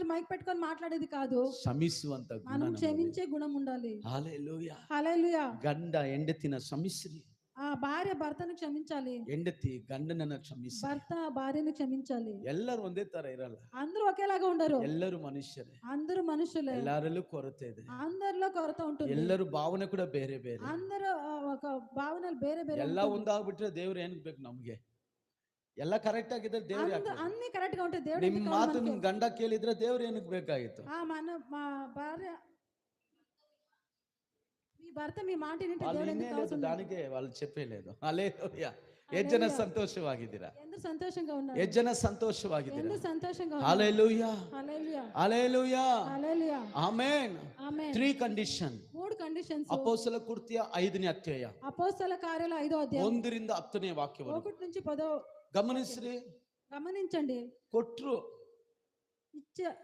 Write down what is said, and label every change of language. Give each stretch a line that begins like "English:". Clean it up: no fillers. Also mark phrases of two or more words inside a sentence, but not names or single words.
Telugu: మైక్ పెట్టుకొని మాట్లాడేది కాదు.
Kannada: క్షమిಸುವಂತ
Telugu: మనం
Kannada: ಗುಣ
Telugu: క్షమించే గుణం ఉండాలి. హల్లెలూయా. హల్లెలూయా.
Kannada: ಗಂಡ ಹೆಂಡತಿನ ಕ್ಷಮಿಸ್ರಿ.
Telugu: ఆ భార్య భర్తను క్షమించాలి.
Kannada: ಹೆಂಡತಿ ಗಂಡನನ್ನ ಕ್ಷಮಿಸ್ರಿ.
Telugu: భర్త భార్యను క్షమించాలి.
Kannada: ಎಲ್ಲರೂ ಒಂದೇ ತರ ಇರಲ್ಲ.
Telugu: అందరూ ఒకేలాగా ఉండరు.
Kannada: ಎಲ್ಲರೂ ಮನುಷ್ಯರೇ.
Telugu: అందరూ మనుషులే.
Kannada: ಎಲ್ಲರಲ್ಲೂ ಕೊರತೆ ಇದೆ.
Telugu: అందరిలో కొరత ఉంటుంది.
Kannada: ಎಲ್ಲರೂ ಭಾವನೆ ಕೂಡ ಬೇರೆ ಬೇರೆ.
Telugu: అందరూ ఒక భావనలు
Kannada: ಬೇರೆ ಬೇರೆ. ಎಲ್ಲ ಒಂದಾಗ್ಬಿಟ್ರೆ ದೇವ್ರು ಏನಕ್ಕೆ ಬೇಕು ನಮ್ಗೆ? ಎಲ್ಲ ಕರೆಕ್ಟ್ ಆಗಿದ್ರೆ ದೇವ್ರು ಯಾಕೆ?
Telugu: అన్ని కరెక్ట్ గా ఉంటే దేవుడు
Kannada: ನಿಮ್ಮ ಮಾತು ನಿಮ್ ಗಂಡ ಕೇಳಿದ್ರೆ ದೇವ್ರು ಏನಕ್ಕೆ ಬೇಕಾಗಿತ್ತು?
Telugu: మా భార్య మీ భర్త మీ మాట వింటే వాళ్ళు దేవుడు ఎందుకు అవసరం? దానికే వాళ్ళు చెప్పలేదు. హల్లెలూయా.
Kannada: ಎಷ್ಟು ಜನ ಸಂತೋಷವಾಗಿದ್ದೀರಾ?
Telugu: ఎందుకు సంతోషంగా ఉన్నారు?
Kannada: ಎಷ್ಟು ಜನ ಸಂತೋಷವಾಗಿದ್ದೀರಾ?
Telugu: ఎందుకు సంతోషంగా ఉన్నారు? హల్లెలూయా. హల్లెలూయా. హల్లెలూయా. హల్లెలూయా. ఆమేన్. ఆమేన్.
Kannada: 3 ಕಂಡೀಷನ್.
Telugu: 3 కండిషన్స్.
Kannada: ಅಪೋಸ್ತಲ ಕೃತ್ಯ 5ನೇ ಅಧ್ಯಾಯ.
Telugu: అపోస్తల కార్యాలు 5వ అధ్యాయం
Kannada: 1 ರಿಂದ 10ನೇ ವಾಕ್ಯವನ್ನು
Telugu: 1 నుంచి 10.
Kannada: ಗಮನಿಸ್ರಿ.
Telugu: గమనించండి.
Kannada: ಕೊಟ್ರು